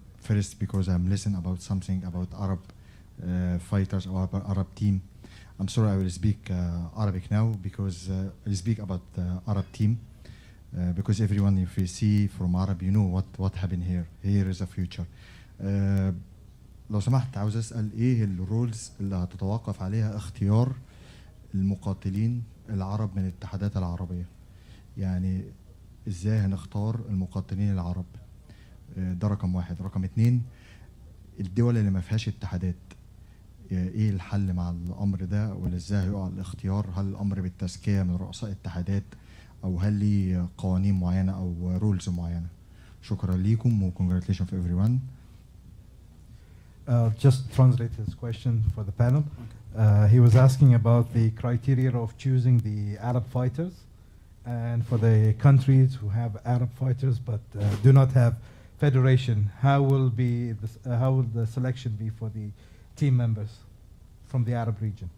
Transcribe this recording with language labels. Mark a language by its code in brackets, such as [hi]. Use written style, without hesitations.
[en] First, because I'm listening about something about Arab fighters or Arab team. I'm sorry I will speak Arabic now because I speak about the Arab team because everyone, if you see from Arab, you know what happened here. Here is a future. [ar] لو سمحت عاوز أسأل إيه الرولز اللي هتتوقف عليها اختيار المقاتلين العرب من الاتحادات العربية. يعني إزاي هنختار المقاتلين العرب؟ ده رقم 1. رقم 2 الدول اللي ما فيهاش اتحادات. ايه الحل مع الامر ده ولا ازاي هيقع الاختيار؟ هل الامر بالتزكيه من رؤساء اتحادات او هل ليه قوانين معينه او رولز معينه؟ شكرا ليكم و [en] congratulations for everyone. Just translate his question for the panel. He was asking about the criteria of choosing the Arab fighters, and for the countries who have Arab fighters but do not have federation, how will the selection be for the team members from the Arab region?